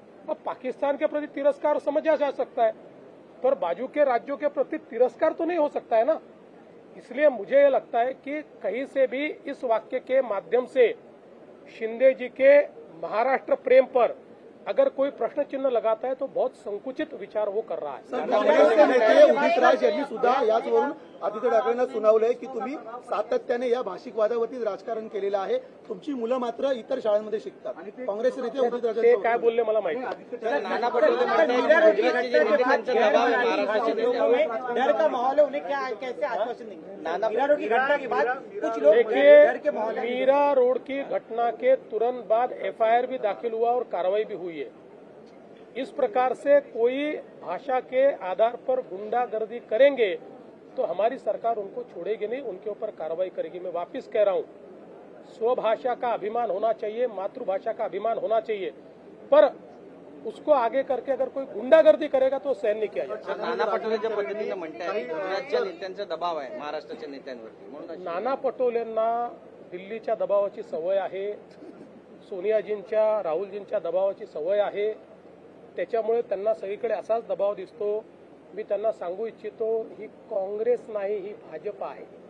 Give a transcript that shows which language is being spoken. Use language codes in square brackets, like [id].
[hi] अब पाकिस्तान के प्रति तिरस्कार समझा जा सकता है पर बाजू के राज्यों के प्रति तिरस्कार तो नहीं हो सकता है ना. इसलिए मुझे ये लगता है कि कहीं से भी इस वाक्य के माध्यम से शिंदे जी के महाराष्ट्र प्रेम पर अगर कोई प्रश्न चिन्ह लगाता है तो बहुत संकुचित विचार वो कर रहा है. [mr] काँग्रेसचे नेते उदित राज यांनी सुद्धा याचवरून आदित्य ठाकरेंना सुनावलंय की तुम्ही सातत्याने या भाषिक वादावरती राजकारण केलेलं आहे. तुमची मुलं मात्र इतर शाळांमध्ये शिकतात. काँग्रेसचे नेते उदित राज ते काय बोलले मला माहिती नाही. [hi] नाना पटोले म्हणते गुजरात के नेते दबाव है महाराष्ट्र के नेते. डर का माहौल है, उन्हें क्या कैसे आश्वासन देंगे? नाना पटोले की घटना के बाद कुछ लोग देखिए, मीरा रोड की घटना के तुरंत बाद एफआईआर भी दाखिल हुआ और कार्रवाई भी हुई है. इस प्रकार से कोई भाषा के आधार पर गुंडागर्दी करेंगे तो हमारी सरकार उनको छोड़ेगी नहीं, उनके ऊपर कार्रवाई करेगी. मैं वापस कह रहा हूं, स्वभाषा का अभिमान होना चाहिए, मातृभाषा का अभिमान होना चाहिए. पर उसको आगे करके अगर कोई गुंडागर्दी करेगा तो सहन नहीं किया जाएगा. [mr] नाना पटोलेच्या पद्धतीने म्हणताय गुजरातच्या नेत्यांचा दबाव आहे महाराष्ट्राच्या नेत्यांवरती म्हणून नाना पटोलेंना दिल्लीच्या दबावाची सवय आहे, सोनियाजींच्या राहुलजींच्या दबावाची सवय आहे. त्याच्यामुळे त्यांना सगळीकडे असाच दबाव दिसतो. मी त्यांना सांगू इच्छितो, ही काँग्रेस नाही, ही भाजप आहे.